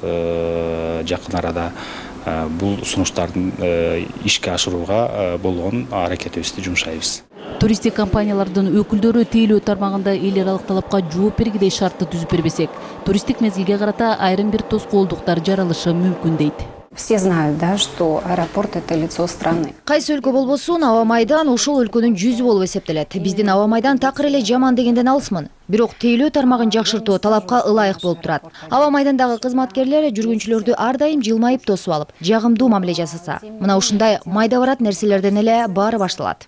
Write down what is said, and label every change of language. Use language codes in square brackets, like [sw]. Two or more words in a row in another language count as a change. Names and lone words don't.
[ky] Жакын арада бул сунуштардын ишке ашырууга болгон аракетибизди жумшайбыз. Туристик компаниялардын өкүлдөрү тейлөө тармагында эл аралык талапка жооп бергидей шартты түзүп бербесек, туристик мезгилге карата айрым бир тоскоолдуктар жаралышы мүмкүн дейт. [ru] Все знают, да, что аэропорт – это лицо страны. [ky] Кайсы өлкө болбосун, аба майдан ошол өлкөнүн жүзү болуп эсептелет. Биздин аба майдан такыр эле жаман дегенден алысмын. Бирок тейлөө тармагын жакшыртуу талапка ылайык болуп турат. Аба майдандагы кызматкерлер жүргүнчүлөрдү ар дайым жылмайып тосуп алып, жагымдуу мамиле жасаса, мына ушундай майда барат нерселерден эле баары башталат.